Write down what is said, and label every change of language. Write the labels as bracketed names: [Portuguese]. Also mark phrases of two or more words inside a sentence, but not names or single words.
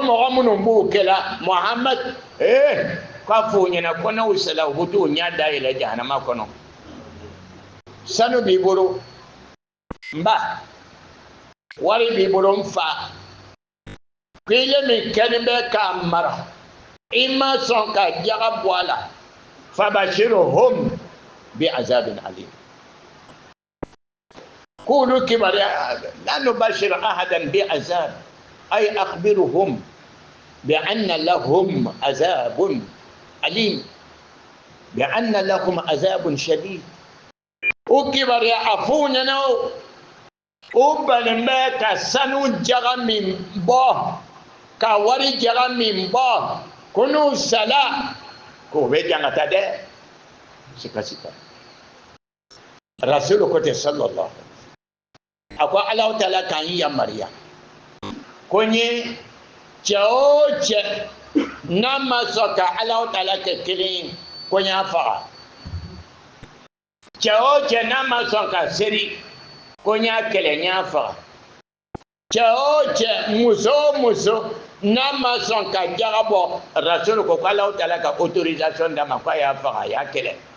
[Bambara] mɔgɔ minnu b'o kɛla Muhamad k'a fɔ o ɲɛna ko n'o sela u bɛ t'o ɲɛ dayɛlɛ jahanama kɔnɔ sanu b'i bolo n ba wari b'i bolo n fa kile min kɛlen bɛ k'a mara i ma sɔn ka jaga bɔ a la [Arabic] فبشرهم بعذاب أليم [Bambara] k'olu kibaruya la [Arabic] نبشر أحدا بعذاب أي أخبرهم بأن لهم عذاب أليم بأن لهم عذاب شديد [Bambara] o kibaruya a f'u ɲɛna o balen bɛ ka sanu jaga min bɔ ka wari jaga min bɔ ko n'u sala k'o bɛ jangata dɛ sika rasulu ko tɛ sallallahu a ko Ala Taala k'an yamaruya ko n ye cɛ o cɛ n'a ma sɔn ka Ala Taala kɛ kelen ye ko n y'a faga cɛ o cɛ n'a ma sɔn ka seri ko n y'a kɛlɛ n y'a faga cɛ o cɛ muso o muso n'a ma sɔn ka jaga bɔ rasulu ko Ala Taala ka autorisation d'a ma ko a y'a faga a y'a kɛlɛ